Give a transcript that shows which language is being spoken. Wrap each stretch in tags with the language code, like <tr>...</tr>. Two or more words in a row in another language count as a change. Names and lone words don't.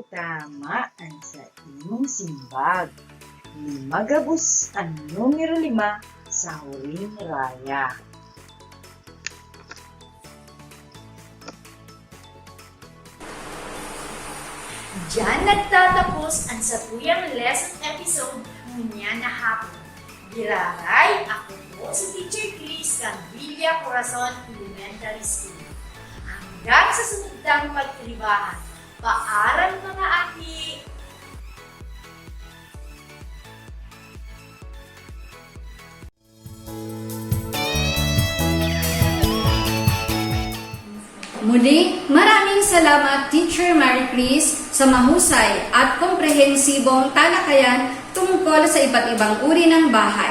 <bik>Tama ang sa imong simbag. Limagabos ang numero 5 sa huling raya. Diyan nagtatapos ang satuyang lesson episode niya na hapon. Giraray, ako po si Teacher Chris ng Villa Corazon Elementary School. Hanggang sa sunod pagtribahan, paaral mga aki!</bik> <tl>Muli, maraming salamat Teacher Maricris sa mahusay at komprehensibong talakayan tungkol sa iba't ibang uri ng bahay.</tl>